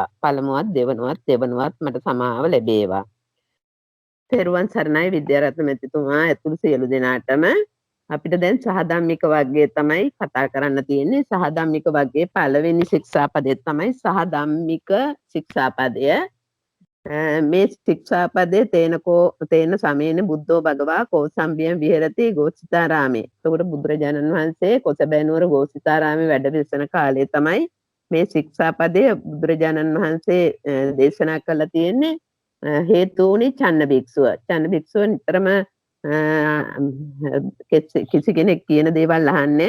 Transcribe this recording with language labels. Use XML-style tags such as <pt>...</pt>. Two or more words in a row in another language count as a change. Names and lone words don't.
<si>පළමුවත් දෙවනුවත් මට සමාව ලැබේවා. තෙරුවන් සරණයි විද්‍යාරත්න මැතිතුමා ඇතුළු සියලු දෙනාටම අපිට දැන් සහධම්මික වර්ගය තමයි කතා කරන්න තියෙන්නේ. සහධම්මික වර්ගයේ පළවෙනි ශික්ෂාපදය තමයි සහධම්මික ශික්ෂාපදය. මේ ශික්ෂාපදයේ</si> <pi>තේන සමයේන බුද්ධෝ භගවා කෝසම්බියම් විහෙරති ගෝසිතාරාමේ.</pi> <si>එතකොට බුදුරජාණන් වහන්සේ කොසබෑනුවර ගෝසිතාරාමේ වැඩ විසන කාලේ තමයි මේ ශික්ෂාපදය බුදුරජාණන් වහන්සේ දේශනා කළා තියෙන්නේ. හේතුුනේ චන්න භික්ෂුව. චන්න භික්ෂුව නිතරම කිසි කෙනෙක් කියන දේවල් අහන්නේ.</si>